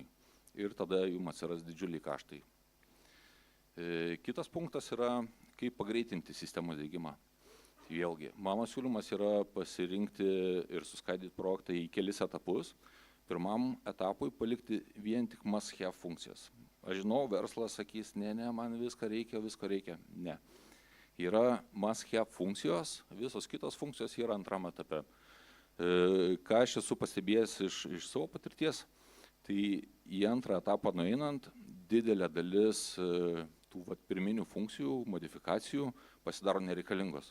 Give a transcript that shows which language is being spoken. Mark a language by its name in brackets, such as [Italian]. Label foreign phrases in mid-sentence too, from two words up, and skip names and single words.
[Lithuanian] Ir tada jums atsiras didžiuliai kaštai. Kitas punktas yra, kaip pagreitinti sistemos dygimą. Vėlgi, mano siūlymas yra pasirinkti ir suskaidyti projektą į kelis etapus. Pirmam etapui palikti vien tik [English] must have [Lithuanian] funkcijas. Aš žinau, verslas sakys, ne, man visko reikia. Ne. Yra [English] must have [Lithuanian] funkcijos, visos kitos funkcijos yra antram etape. Ką aš esu pastebėjęs iš savo patirties, tai į antrą etapą nueinant, didelė dalis tų pirminių funkcijų, modifikacijų pasidaro nereikalingos.